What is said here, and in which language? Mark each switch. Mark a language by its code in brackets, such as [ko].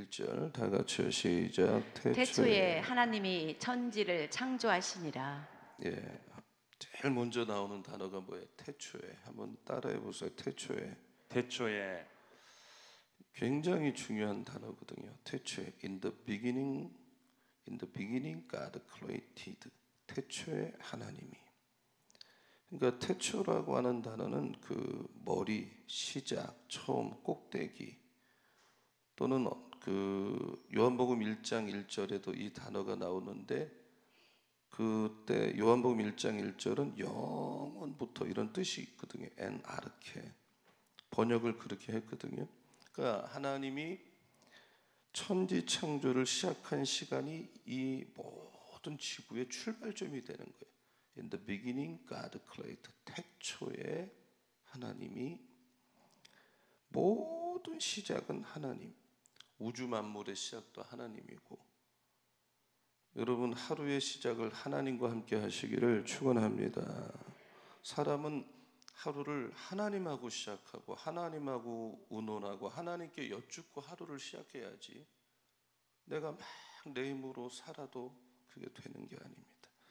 [ko] 1절 다 같이요. 시작. 태초에 하나님이 천지를 창조하시니라. 예, 제일 먼저 나오는 단어가 뭐예요? 태초에. 한번 따라해 보세요. 태초에. 굉장히 중요한 단어거든요. 태초에. [en] In the beginning God created. [ko] 태초에 하나님이. 그러니까 태초라고 하는 단어는 머리, 시작, 처음, 꼭대기, 또는 요한복음 1장 1절에도 이 단어가 나오는데, 그때 요한복음 1장 1절은 영원부터 이런 뜻이 있거든요. 엔 아르케. 번역을 그렇게 했거든요. 그러니까 하나님이 천지 창조를 시작한 시간이 이 모든 지구의 출발점이 되는 거예요. [en] In the beginning God created. [ko] 태초에 하나님이, 모든 시작은 하나님. 우주 만물의 시작도 하나님이고, 여러분 하루의 시작을 하나님과 함께 하시기를 축원합니다. 사람은 하루를 하나님하고 시작하고 하나님하고 의논하고 하나님께 여쭙고 하루를 시작해야지 내가 막 내 힘으로 살아도 그게 되는 게 아닙니다.